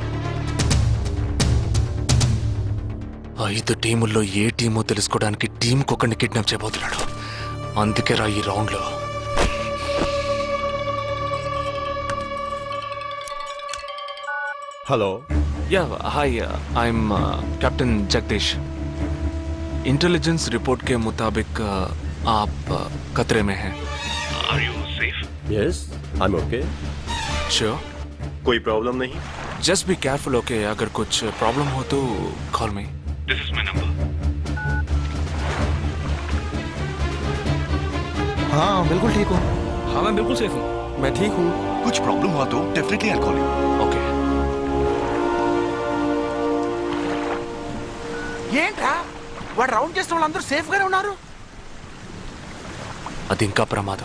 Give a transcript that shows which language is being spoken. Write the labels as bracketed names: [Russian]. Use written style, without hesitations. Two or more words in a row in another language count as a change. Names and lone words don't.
[Telugu] 5 టీముల్లో ఏ టీమో తెలుసుకోవడానికి టీంకి ఒకరిని కిడ్నాప్ చేయబోతున్నాడు. అందుకే రా ఈ రౌండ్ లో. [Hindi] हेलो. [English] Ya hi, I'm Captain Jagadish. [Hindi] इंटेलिजेंस रिपोर्ट के मुताबिक आप खतरे में हैं. [English] Are you safe? Yes, I am OK. [Hindi] श्योर? कोई प्रॉब्लम नहीं. [English] Just be careful, OK? [Hindi] अगर कुछ प्रॉब्लम हो तो [English] call me. This is my number. [Hindi] हाँ बिल्कुल ठीक हूँ. हाँ मैं बिल्कुल सेफ हूँ. मैं ठीक हूँ. कुछ प्रॉब्लम हुआ तो [English] definitely I call you. [Hindi] ओके. [Telugu] ఏంట్రా వాడు రౌండ్ చేసిన వాళ్ళందరూ సేఫ్ గానే ఉన్నారు? అది ఇంకా ప్రమాదం.